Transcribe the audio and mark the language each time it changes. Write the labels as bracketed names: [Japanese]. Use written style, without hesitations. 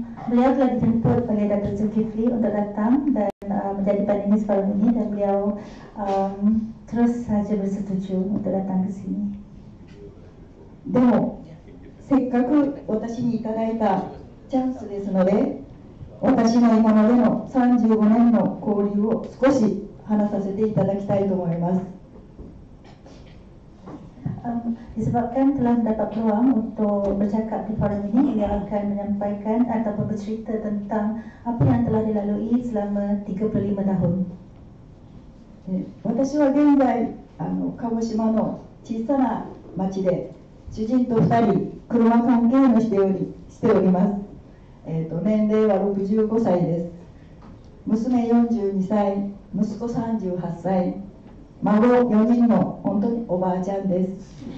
[Malay] Beliau telah dijemput oleh Datuk Zulkifli untuk datang dan menjadi panelis malam ini dan beliau terus saja bersetuju untuk datang ke sini. [Japanese] でもせっかく私にいただいたチャンスですので、私の今までの35年の交流を少し話させていただきたいと思います。 [Malay] Disebabkan telah mendapat peluang untuk bercakap di forum ini, beliau akan menyampaikan ataupun bercerita tentang apa yang telah dilalui selama 35 tahun. [Japanese] 私は現在鹿児島の小さな町で主人と2人車関係のしております。年齢は65歳です。娘42歳、息子38歳、孫4人の本当におばあちゃんです。